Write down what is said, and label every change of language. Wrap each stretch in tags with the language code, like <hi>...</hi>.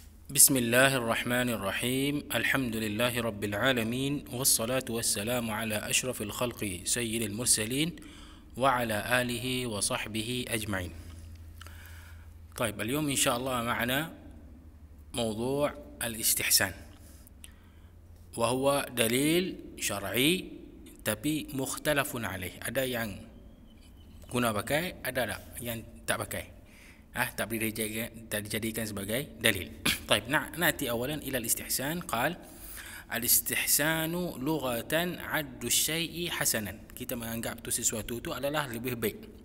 <ar>بسم الله الرحمن الرحيم الحمد لله رب العالمين والصلاة والسلام على أشرف الخلق سيد المرسلين وعلى آله وصحبه أجمعين. طيب اليوم إن شاء الله معنا موضوع الاستحسان، وهو دليل شرعي</ar> <ms>tapi</ms> <ar>مختلف عليه.</ar> <ms>Ada yang guna pakai, ada yang tak pakai. Tak boleh dijadikan sebagai dalil.</ms> <ar>طيب نأتي أولا إلى الاستحسان. قال الاستحسان لغة عد الشيء حسنا.</ar> <ms>Kita menganggap tu sesuatu tu adalah lebih baik.</ms>